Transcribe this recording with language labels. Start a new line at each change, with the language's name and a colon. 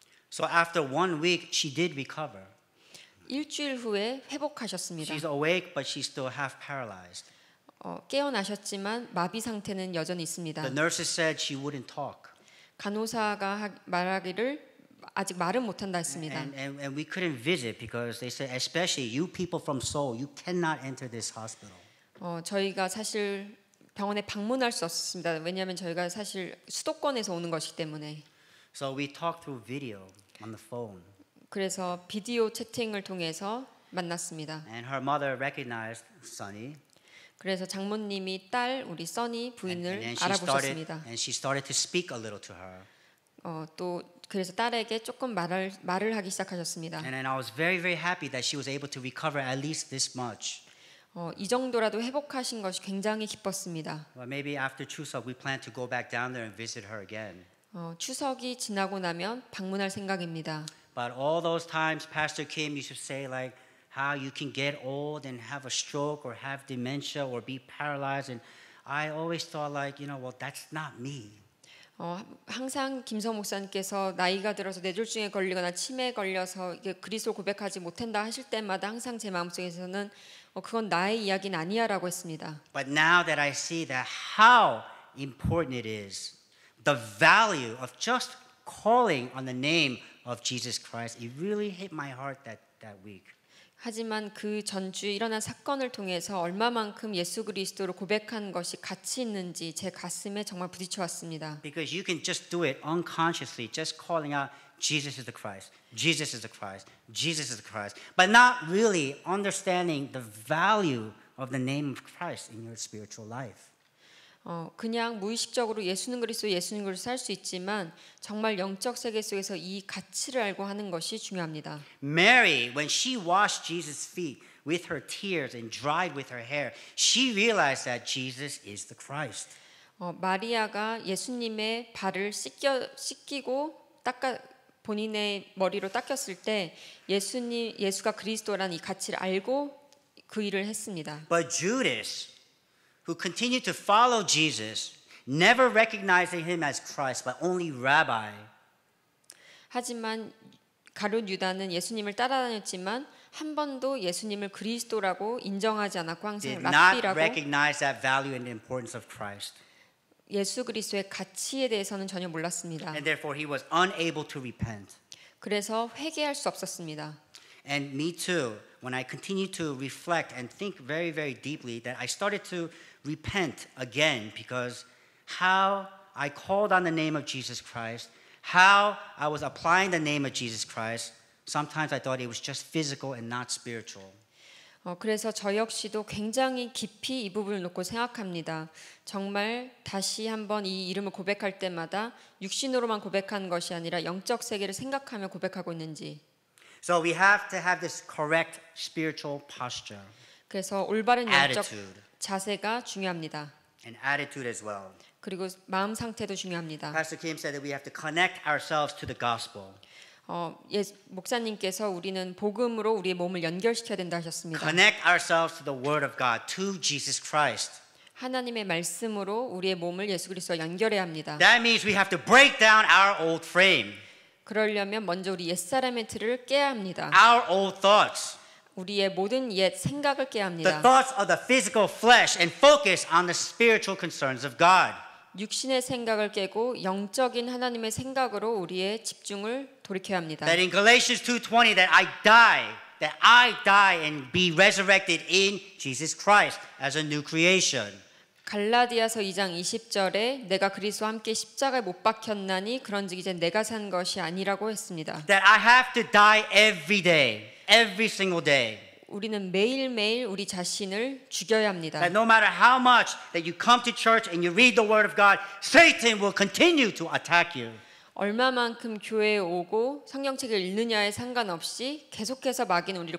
English: So after 1 week, she did recover.
Korean: 일주일 후에 회복하셨습니다.
English: She's awake, but she's still half paralyzed.
Korean: 깨어나셨지만 마비 상태는 여전히 있습니다.
English: The nurses said she wouldn't talk.
Korean: 간호사가 말하기를 아직 말은 못한다 했습니다.
English: And we couldn't visit because they said, especially you people from Seoul, you cannot enter this hospital.
Korean: 저희가 사실 병원에 방문할 수 없었습니다. 왜냐하면 저희가 사실 수도권에서 오는 것이기 때문에.
English: So we talked through video on the phone.
Korean: 그래서 비디오 채팅을 통해서 만났습니다.
English: And her mother recognized Sunny.
Korean: 그래서 장모님이 딸 우리 써니 부인을
English: And
Korean: 알아보셨습니다.
English: she started to speak a little to her.
Korean: 또 그래서 딸에게 조금 말을 하기 시작하셨습니다.
English: And then I was very, very happy that she was able to recover at least this much.
Korean: 이 정도라도 회복하신 것이 굉장히 기뻤습니다.
English: Well, maybe after Chuseok, we plan to go back down there and visit her again.
Korean: 추석이 지나고 나면 방문할 생각입니다.
English: But all those times Pastor Kim used to say like how you can get old and have a stroke or have dementia or be paralyzed, and I always thought like, well, that's not me.
Korean: 항상 김성 목사님께서 나이가 들어서 뇌졸중에 걸리거나 치매에 걸려서 그리스도 고백하지 못한다 하실 때마다 항상 제 마음속에서는 그건 나의 이야기는 아니야라고 했습니다.
English: But now that I see that how important it is, the value of just calling on the name of Jesus Christ, it really hit my heart that week.
Korean: 하지만 그 전주에 일어난 사건을 통해서 얼마만큼 예수 그리스도를 고백한 것이 가치 있는지 제 가슴에 정말 부딪혀 왔습니다.
English: Because you can just do it unconsciously, just calling out Jesus is the Christ, Jesus is the Christ, Jesus is the Christ, but not really understanding the value of the name of Christ in your spiritual life.
Korean: 그냥 무의식적으로 예수는 그리스도 살 수 있지만 정말 영적 세계 속에서 이 가치를 알고 하는 것이 중요합니다.
English: Mary, when she washed Jesus' feet with her tears and dried with her hair, she realized that Jesus is the Christ.
Korean: 마리아가 예수님의 발을 씻기고 본인의 머리로 닦였을 때 예수가 그리스도라는 이 가치를 알고 그 일을 했습니다.
English: But Judas, who continued to follow Jesus, never recognizing him as Christ, but only Rabbi.
Korean: 하지만 가룟 유다는 예수님을 따라다녔지만 한 번도 예수님을 그리스도라고 인정하지 않았고 항상
English: Did not
Korean: 랍비라고
English: recognize that value and the importance of Christ.
Korean: 예수 그리스도의 가치에 대해서는 전혀 몰랐습니다.
English: And therefore he was unable to repent.
Korean: 그래서 회개할 수 없었습니다.
English: And me too, when I continued to reflect and think very, very deeply, that I started to repent again because how I called on the name of Jesus Christ, how I was applying the name of Jesus Christ, sometimes I thought it was just physical and not spiritual.
Korean: 그래서 저 역시도 굉장히 깊이 이 부분을 놓고 생각합니다. 정말 다시 한번 이 이름을 고백할 때마다 육신으로만 고백하는 것이 아니라 영적 세계를 생각하며 고백하고 있는지.
English: So we have to have this correct spiritual posture.
Korean: 그래서 올바른 영적
English: Attitude.
Korean: 자세가 중요합니다.
English: And attitude as well.
Korean: 그리고 마음 상태도 중요합니다.
English: Pastor Kim said that we have to connect ourselves to the gospel.
Korean: 목사님께서 우리는 복음으로 우리의 몸을 연결시켜야 된다 하셨습니다.
English: Connect ourselves to the Word of God, to Jesus Christ.
Korean: 하나님의 말씀으로 우리의 몸을 예수 그리스도와 연결해야 합니다.
English: That means we have to break down our old frame,
Korean: 그러려면 먼저 우리 옛사람의 틀을 깨야 합니다.
English: our old thoughts,
Korean: 우리의 모든 옛 생각을 깨야
English: the
Korean: 합니다.
English: thoughts of the physical flesh, and focus on the spiritual concerns of God.
Korean: 육신의 생각을 깨고 영적인 하나님의 생각으로 우리의 집중을 돌이켜야 합니다.
English: That in Galatians 2:20 that I die and be resurrected in Jesus Christ as a new creation.
Korean: 갈라디아서 2장 20절에 내가 그리스도와 함께 십자가에 못 박혔나니 그런즉 이제 내가 산 것이 아니라고 했습니다.
English: That I have to die every day, every single day.
Korean: 우리는 매일매일 우리 자신을 죽여야 합니다.
English: That no matter how much that you come to church and you read the word of God, Satan will continue to attack you.
Korean: 얼마만큼 교회에 오고 성경책을 읽느냐에 상관없이 계속해서 마귀는 우리를